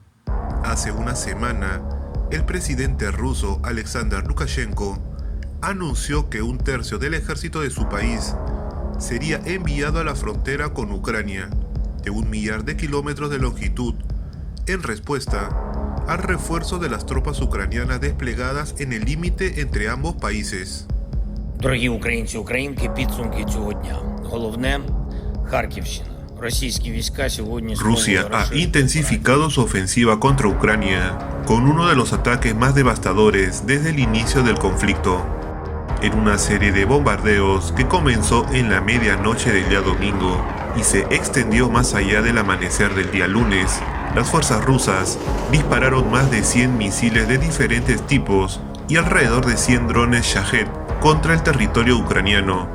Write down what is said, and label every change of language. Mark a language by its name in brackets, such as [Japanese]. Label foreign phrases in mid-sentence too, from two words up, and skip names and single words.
[Spanish] Hace una semana, el presidente ruso Alexander Lukashenko anunció que un tercio del ejército de su país sería enviado a la frontera con Ucrania, de 1 millar de kilómetros de longitud, en respuesta al refuerzo de las tropas ucranianas desplegadas en el límite entre ambos países. [Ukrainian] Дорогі українці, українки, підсумки цього дня. Головне – Харківщина. [Spanish] Rusia ha intensificado su ofensiva contra Ucrania con uno de los ataques más devastadores desde el inicio del conflicto. En una serie de bombardeos que comenzó en la medianoche del día domingo y se extendió más allá del amanecer del día lunes, las fuerzas rusas dispararon más de 100 misiles de diferentes tipos y alrededor de 100 drones Shahed contra el territorio ucraniano.